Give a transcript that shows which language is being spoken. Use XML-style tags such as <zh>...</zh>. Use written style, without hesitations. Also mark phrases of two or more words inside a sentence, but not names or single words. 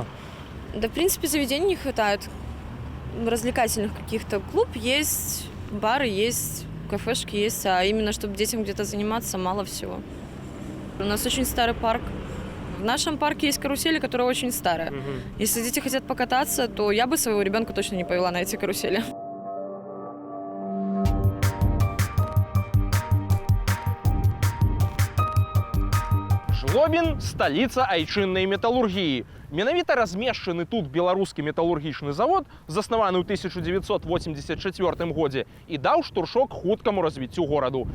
<ru>Да, в принципе, заведений не хватает. Развлекательных каких-то. Клуб есть, бары есть, кафешки есть, а именно, чтобы детям где-то заниматься, мало всего. У нас очень старый парк. В нашем парке есть карусели, которые очень старые. Если дети хотят покататься, то я бы своего ребенка точно не повела на эти карусели.</ru> <be>Жлобін – столица айчыннай металлургии. Менавіта размешчаны тут беларускі металлургічны завод, заснаваны ў 1984 годзе, і даў штуршок хуткаму развіццю гораду.</be>